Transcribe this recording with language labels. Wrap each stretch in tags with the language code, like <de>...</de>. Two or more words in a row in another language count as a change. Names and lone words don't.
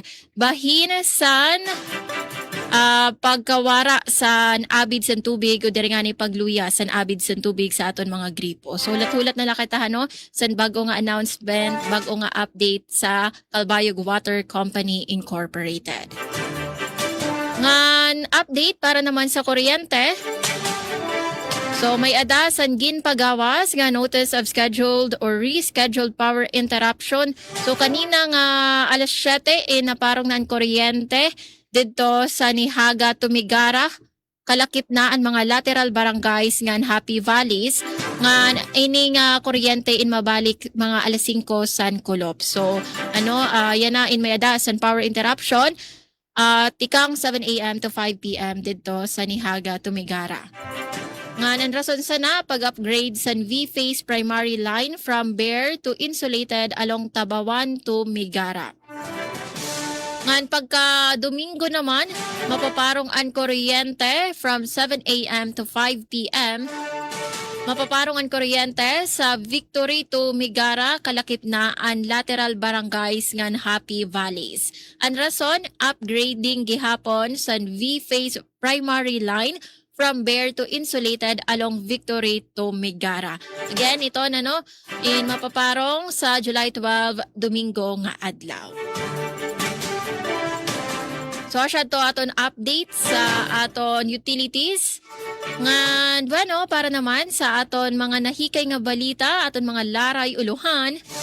<war>Bahin san pagkawara sa abid sa tubig o diri nga ni pagluya sa abid sa tubig sa aton mga gripo. So hulat-hulat na lakitahan sa bago nga announcement, bago nga update sa Calbayog Water Company Incorporated. Ngan update para naman sa kuryente. So may ada san ginpagawas nga</war> <en>notice of scheduled or rescheduled power interruption.</en> <war>So kanina nga alas 7 naparong nan kuryente dito sa Nihaga Tumigara, kalakip na ang mga lateral barangays ngan Happy Valleys nga ini nga kuryente in mabalik mga alas 5 san Kulop. So yan na in may ada san</war> <en>power interruption</en> <war>tikang 7 a.m.</war> <en>to 5 p.m.</en> <war>dito sa Nihaga Tumigara. Nga nan rason sana pag-upgrade sa</war> <en>V-Phase primary line from bare to insulated along Tabawan to Migara.</en> <war>Ngan pagka Domingo naman, mapaparong ang kuryente from 7 a.m.</war> <en>to 5 p.m.</en> <war>Mapaparong ang kuryente sa Victory to Migara, kalakip na ang lateral barangays ngan Happy Valleys. Ang rason,</war> <en>upgrading</en> <war>gihapon sa</war> <en>V-Phase primary line from bare to insulated along Victory to Migara.</en> <war>Again, ito in mapaparong sa July 12, Domingo nga adlaw. So, siya to aton update sa aton utilities. Nga, para naman sa aton mga nahikay nga balita, aton mga laray uluhan.</war>